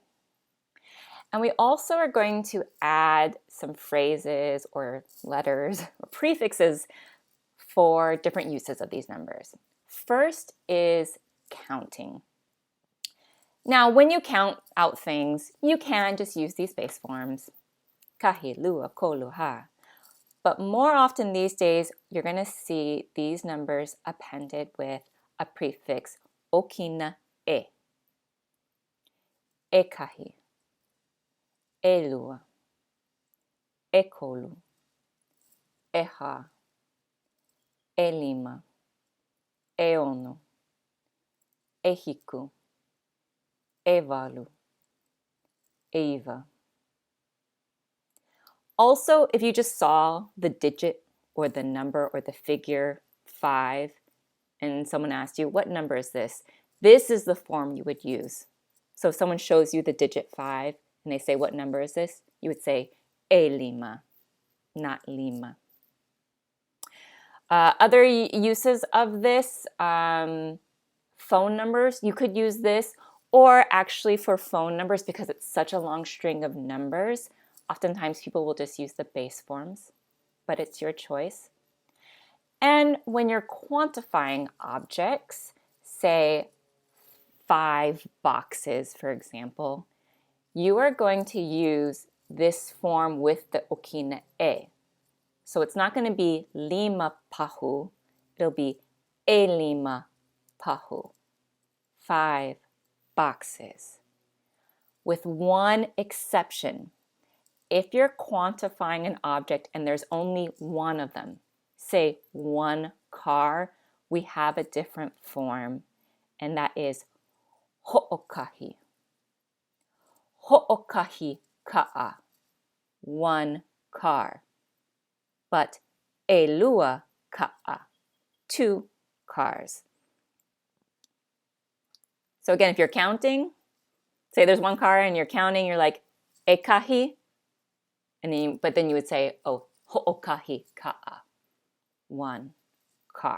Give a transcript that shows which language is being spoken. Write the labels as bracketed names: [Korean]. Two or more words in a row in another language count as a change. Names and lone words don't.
[English] And we also are going to add some phrases or letters or prefixes for different uses of these numbers. First is counting. Now, when you count out things, you can just use these base forms. Kahi, [Hawaiian] lua, kolu, [English] ha. But more often these days, you're going to see these numbers appended with a prefix, okina e. [Hawaiian] E kahi, e lua, e kolu, e ha, e lima, e ono, e hiku, e valu, e iva. [English] Also, if you just saw the digit or the number or the figure 5, and someone asks you, what number is this? This is the form you would use. So if someone shows you the digit 5 and they say, what number is this? You would say, [Hawaiian] e lima, [English] not lima. Other uses of this, phone numbers, you could use this, or actually for phone numbers, because it's such a long string of numbers, oftentimes people will just use the base forms, but it's your choice. And when you're quantifying objects, say 5 boxes, for example, you are going to use this form with the okina e. So it's not going to be [Hawaiian] lima pahu, [English] it'll be [Hawaiian] e lima pahu, [English] 5 boxes. With one exception, if you're quantifying an object and there's only one of them, say 1 car, we have a different form, and that is ho'okahi. [Hawaiian] Ho'okahi ka'a, 1 car. [English] But [Hawaiian] elua ka'a, [English] 2 cars. So again, if you're counting, say there's 1 car and you're counting, you're like ekahi, and then you would say, oh, [Hawaiian] ho'okahi ka'a, [English] 1 car.